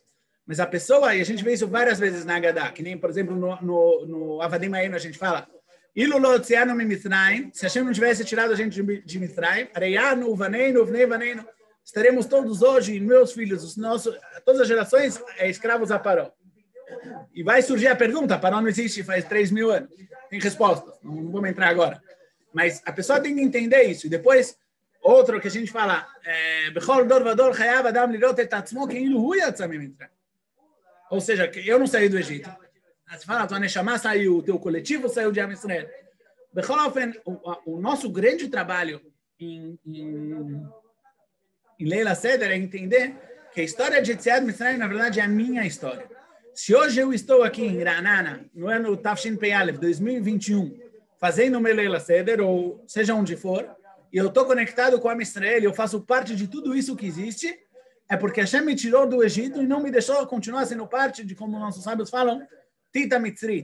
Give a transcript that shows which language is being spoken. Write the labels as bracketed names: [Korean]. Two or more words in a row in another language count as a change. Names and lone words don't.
[Portuguese] Mas a pessoa, e a gente vê isso várias vezes na Haggadah, que nem, por exemplo, no [Hebrew] עבדים היינו [Portuguese] a gente fala, [Hebrew] אילו לא הוציאנו ממצרים, [Portuguese] se Hashem não tivesse tirado a gente de Mitzrayim, [Hebrew] הרי אנו ובנינו ובני בנינו, [Portuguese] estaremos todos hoje, meus filhos, todas as gerações, escravos a Paró. E vai surgir a pergunta, Paró não existe faz 3.000 anos. Tem respostas, não vamos entrar agora. Mas a pessoa tem que entender isso. E depois, outro que a gente fala, [Hebrew] בכל דור ודור חייב אדם לראות את עצמו כאילו הוא יצא ממצרים. [Portuguese] Ou seja, eu não saí do Egito. Você fala, tua Neshama saiu, o teu coletivo saiu de [Hebrew] עם ישראל. בכל אופן, [Portuguese] o nosso grande trabalho em [Hebrew] ליל סדר [Portuguese] é entender que a história de [Hebrew] יציאת מצרים, [Portuguese] na verdade, é a minha história. Se hoje eu estou aqui em Ranana, no ano Tafshin Pei Aleph 2021, fazendo meu [Hebrew] ליל סדר, [Portuguese] ou seja onde for, e eu estou conectado com a [Hebrew] עם ישראל, [Portuguese] eu faço parte de tudo isso que existe, é porque Hashem me tirou do Egito e não me deixou continuar sendo parte de, como nossos sábios falam, [Hebrew] טיט מצרי.